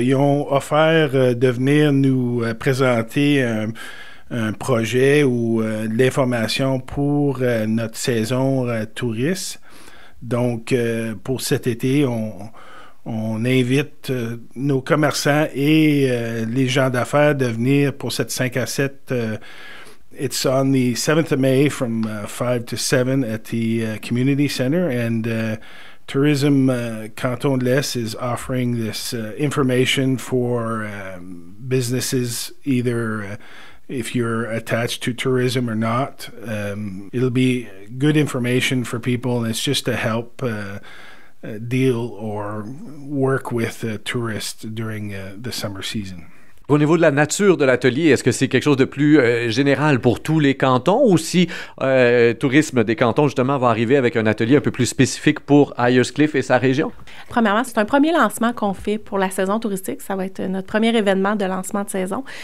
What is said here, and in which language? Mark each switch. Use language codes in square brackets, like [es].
[fr] Ils ont offert de venir nous présenter un projet ou de l'information pour notre saison touriste. Donc, pour cet été, on invite nos commerçants et les gens d'affaires de venir pour cette 5 à 7. [en] It's on the 7th of May from 5 to 7 at the Community Center, and Tourism Canton de l'Est is offering this information for businesses, either if you're attached to tourism or not. It'll be good information for people, and it's just to help deal or work with tourists during the summer season. [fr] Au niveau de la nature de l'atelier, est-ce que c'est quelque chose de plus général pour tous les cantons ou si Tourisme des cantons, justement, va arriver avec un atelier un peu plus spécifique pour Ayerscliff et sa région? Premièrement, c'est un premier lancement qu'on fait pour la saison touristique. Ça va être notre premier événement de lancement de saison.